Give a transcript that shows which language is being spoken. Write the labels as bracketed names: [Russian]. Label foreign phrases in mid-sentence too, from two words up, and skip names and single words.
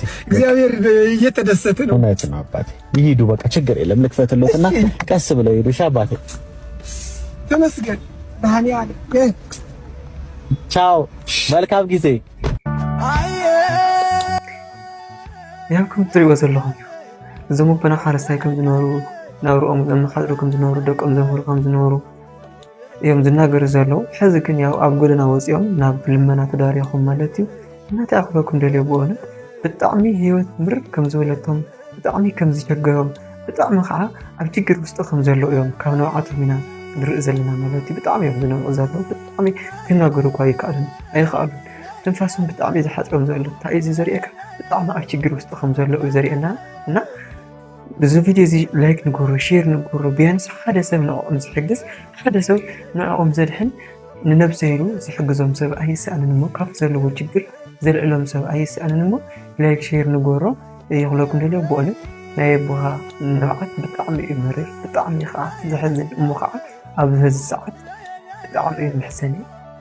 [Amharic] እግዚአብሔር እየተደሰተ ነው። እውነት ነው አባቴ። ይሄዱ በቃ ችግር የለም። ልክፈትሎትና ቀስ ብለው ይሄዱ። እሺ አባቴ፣ ተመስገን። ባህኒ አለ። ቻው፣ መልካም ጊዜ። [Tigrinya] ያው ከም ትሪእዎ ዘለኹም እዞም ወበና ሓረስታይ ከም ዝነበሩ ናብርኦም ዘመሓድሩ ከም ዝነበሩ ደቆም ዘምህሩ ከም ዝነበሩ እዮም ዝናገሩ ዘለዉ። ሕዚ ግን ያው ኣብ ጎደና ወፂኦም ናብ ልመና ተዳርዮም ማለት እዩ። እናታይ ኣኽበኩም ደልዮ ብእውነት ብጣዕሚ ሂወት ምርር ከም ዝበለቶም፣ ብጣዕሚ ከም ዝቸገሮም፣ ብጣዕሚ ከዓ ኣብ ችግር ውሽጢ ከም ዘለዉ እዮም ካብ ነባዓቶም ኢና ንርኢ ዘለና ማለት እዩ። ብጣዕሚ እዮም ዝነብዑ ዘለዉ። ብጣዕሚ ክናገሩ እኳ ኣይከኣሉን። ትንፋሶም ብጣዕሚ ዝሓፅሮም ዘሎ እንታይ እዩ ዘርእየካ ብጣዕሚ ኣብ ችግር ውስጥ ከም ዘለዉ እዩ ዘርእየና። እና ብዙ ቪድዮ እዚ ላይክ ንግበሮ፣ ሼር ንግበሮ። ቢያንስ ሓደ ሰብ ንዕኦም ዝሕግዝ ሓደ ሰብ ንዕኦም ዘድሕን ንነብሰ ኢሉ ዝሕግዞም ሰብ ኣይስኣንን እሞ ካብ ዘለዎ ችግር ዘልዕሎም ሰብ ኣይስኣንን እሞ ላይክ ሼር ንግበሮ ይኽለኩም ደልዮ። ብእውነት ናይ ኣቦኻ ንባዓት ብጣዕሚ እዩ መሪር፣ ብጣዕሚ ከዓ ዘሕዝን እሞ ከዓ ኣብ ህዚ ሰዓት ብጣዕሚ እዩ መሕዘኒ።